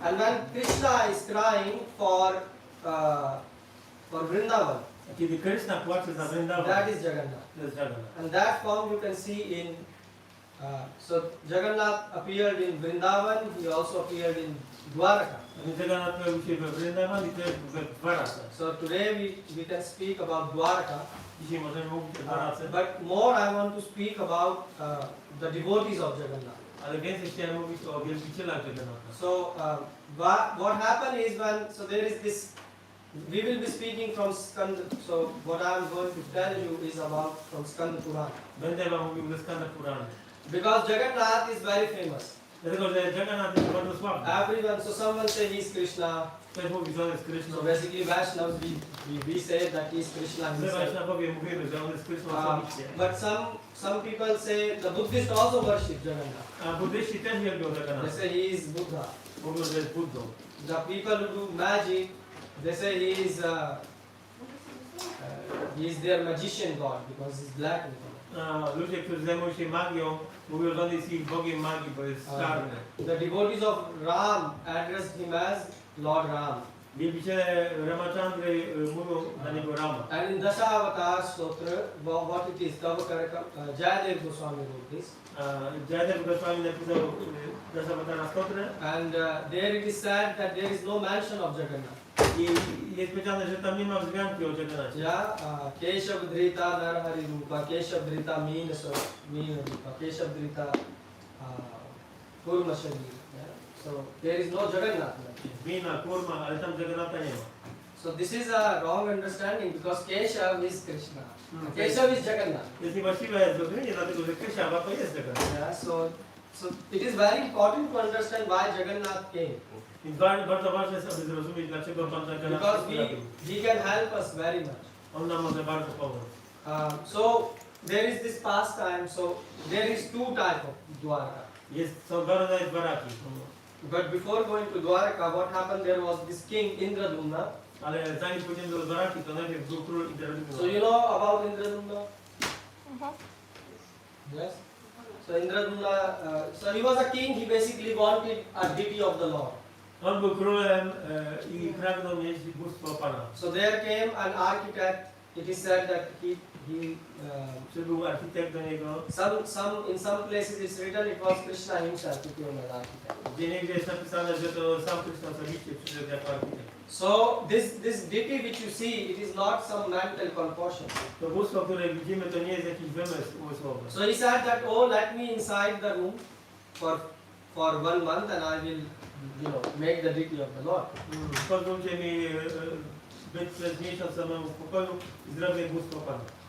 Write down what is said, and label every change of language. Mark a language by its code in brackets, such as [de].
[en] And when Krishna is crying for Vrindavan, [pl] A kiedy Krishna płacze za Vrindavan, [en] that is Jagannath. [pl] to jest Jagannath. [en] And that form you can see in So Jagannath appeared in Vrindavan, he also appeared in Dwaraka. [pl] Jagannatha pojawił się we Vrindavan i też we Dwarace. [en] So today we can speak about Dwaraka, [pl] Dzisiaj możemy mówić o Dwarace, [en] but more I want to speak about the devotees of Jagannath. [pl] ale więcej chciałem mówić o wielbicielach Jagannatha. [en] So what happened is so there is this, we will be speaking from Skanda, so what I am going to tell you is about from Skanda Purana. [pl] Będę wam mówił ze Skanda Purany. [en] Because Jagannath is very famous. [pl] Dlatego, że Jagannath jest bardzo sławny. [en] Everyone, so someone say he is Krishna. [pl] Ktoś mówi, że on jest Kryszną. [en] So basically Vaishnavas, we say that he is Krishna [pl] My [en] himself. [pl] Vaishnavowie mówimy, że on jest Kryszną osobiście. [en] But some people say the Buddhists also worship Jagannath. [pl] A buddyści też wielbią [en] They [pl] Jagannatha. [en] say he is Buddha. [pl] Mówią, że jest Buddą. [en] The people who do magic, they say he is their magician god because he's black in color. [pl] A ludzie, którzy zajmują się magią, mówią, że on jest ich bogiem magii, bo jest czarny. [en] The devotees of Ram address him as Lord Ram. [pl] Wielbiciele Ramachandry mówią na niego Rama. [en] And in Dasavatar Stotra, what it is, Jayadev Goswami wrote this. [pl] Jayadev Goswami napisał Dasavatara Stotrę [en] And there it is said that there is no mention of Jagannath. [pl] i jest powiedziane, że tam nie ma wzmianki o Jagannathie. [sa] Yeah, Keshav Drita Narhari Rupa, Keshav Drita Meena Rupa, Keshav Drita Kurma Shari. [en] So there is no Jagannath. [pl] Meena, Kurma, ale tam Jagannatha nie ma. [en] So this is a wrong understanding because Keshav is Krishna. Keshav is Jagannath. [pl] Jest niewłaściwe zrozumienie, dlatego że Krysiawa to jest Jagannath. [en] Yeah, so it is very important to understand why Jagannath came. [pl] Więc bardzo ważne jest, aby zrozumieć, dlaczego Pan Jagannatha [en] Because [pl] pojawił. [en] he can help us very much. [pl] On nam może bardzo pomóc. [en] So there is this pastime. So there is two types of Dwaraka. [pl] Są dwa rodzaje Dwaraki. [en] But before going to Dwaraka, what happened? There was this king Indradumna. [pl] Ale zanim pójdziemy do Dwaraki, to najpierw był król Indradumna. [en] So you know about Indradumna? Yes. So Indradumna, so he was a king. He basically wanted a deity of the Lord. [pl] On był królem i pragnął mieć bóstwo Pana. [en] So there came an architect. It is said that he [pl] Przybył architekt do niego. [en] in some places it's written it was Krishna himself who came as architect. [pl] Gdzie niegdzie jest napisane, że to sam Krishna osobiście przyszedł jako architekt. [en] So this deity which you see, it is not some mental concoction. [pl] To bóstwo, które widzimy, to nie jest jakiś wymysł umysłowy. [en] So he said that, oh, let me inside the room for 1 month and I will, make the deity of the Lord. [pl] Pozwólcie mi być przez miesiąc samemu w pokoju i zrobię bóstwo Pana.